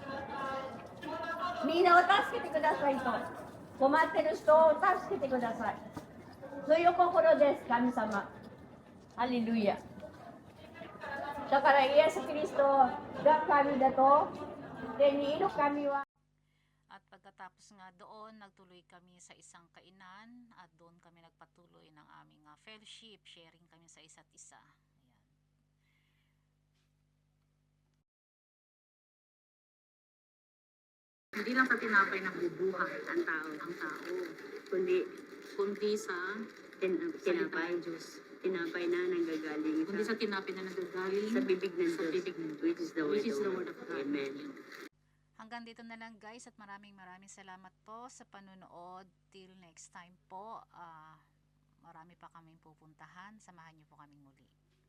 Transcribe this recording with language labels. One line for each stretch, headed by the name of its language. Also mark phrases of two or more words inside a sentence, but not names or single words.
Japanese: みんなを助けてくださいと。困ってる人を助けてください。そういう心です、神様。ハレルヤ。だからイエス・キリストが神だと、天にいる神は。
Filipino: At pagkatapos nga doon, nagtuloy kami sa isang kainan at doon kami nagpatuloy ng aming fellowship, sharing kami sa isa't isa. Hindi lang sa tinapay nabubuhay ang tao, kundi sa Tinapay. Diyos. Tinapay na nanggagaling Kundi sa tinapay na nagagaling sa bibig ng sa Diyos, bibig ng Diyos,
English: which is the word of God. Amen.
Filipino: Hanggang dito na lang guys at maraming salamat po sa panonood.
English: Till next time
Filipino: po, marami pa kaming pupuntahan. Samahan niyo po kaming muli.